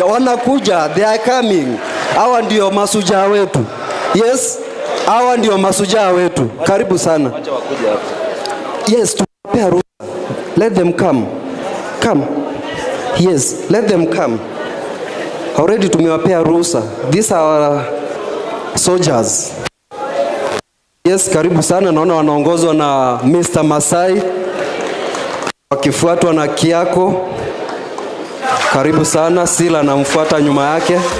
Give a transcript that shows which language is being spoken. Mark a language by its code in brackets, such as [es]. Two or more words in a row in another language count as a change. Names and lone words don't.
[sw] Wanakuja, [en] they are coming. [sw] Hawa ndio masujaa wetu. Yes, hawa ndio masujaa wetu. Karibu sana. Yes, tuwapea ruhusa. [en] Let them come. Come. Yes, let them come. [sw] Already tumewapea ruhusa. [en] These are our soldiers. Yes, [sw] karibu sana. Naona wanaongozwa na Mr. Masai, wakifuatwa na Kiako. Karibu sana. Sila anamfuata nyuma yake.